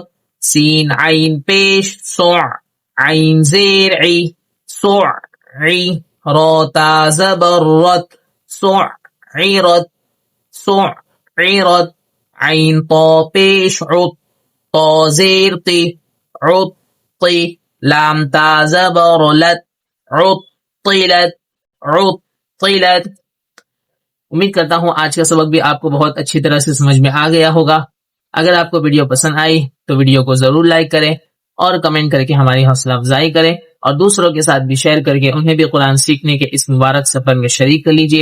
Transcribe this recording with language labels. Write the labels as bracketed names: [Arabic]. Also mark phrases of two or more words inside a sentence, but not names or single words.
[Urdu] سین عین پیش سع، عین زیر عی، سعی. را تا زبر رت، سعرت، سعرت. عین طا پیش عط، طا زیر طی، عطی. لام تا زبر لت، عطلت، عطلت. امید کرتا ہوں آج کا سبق بھی آپ کو بہت اچھی طرح سے سمجھ میں آ گیا ہوگا. اگر آپ کو ویڈیو پسند آئی تو ویڈیو کو ضرور لائک کریں اور کمنٹ کر کے ہماری حوصلہ افزائی کریں، اور دوسروں کے ساتھ بھی شیئر کر کے انہیں بھی قرآن سیکھنے کے اس مبارک سفر میں شریک کر لیجئے.